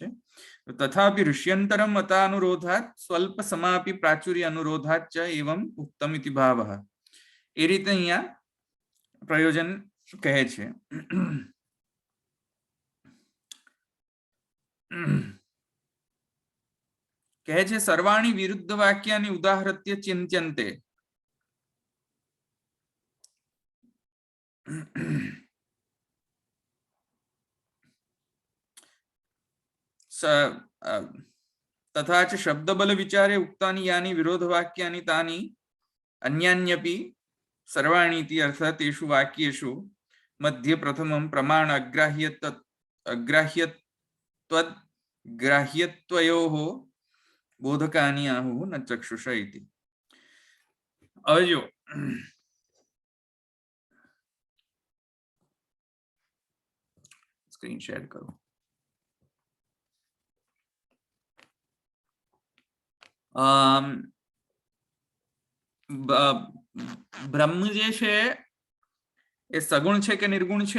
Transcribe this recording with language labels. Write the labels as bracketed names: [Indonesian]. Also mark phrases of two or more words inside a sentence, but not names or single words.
[Sanskrit] તથાપિ ઋષ્યંતરમ મતાનુરોધાત સ્વલ્પ સમાપી પ્રાચુર્ય અનુરોધાત ચ એવમ ઉક્તમ ઇતિ ભાવઃ. [Gujarati] એ રીતે અહીંયા પ્રયોજન કહે છે. કહે છે [Sanskrit] સર્વાણી વિરુદ્ધ વાક્યાની ઉદાહૃત્ય ચિંત્યન્તે. तथा च शब्दबल विचारे उक्तानि यानि विरोधवाक्यानि तानि अन्यान्यपि सर्वाणीति अर्थात तेषु वाक्येषु मध्ये प्रथमं प्रमाण अग्राह्यत्वयोः बोधकानि आहुः न चक्षुष इति. [Gujarati] હવે જો [English] screen share [Gujarati] કરો. બ્રહ્મ જે છે એ સગુણ છે કે નિર્ગુણ છે?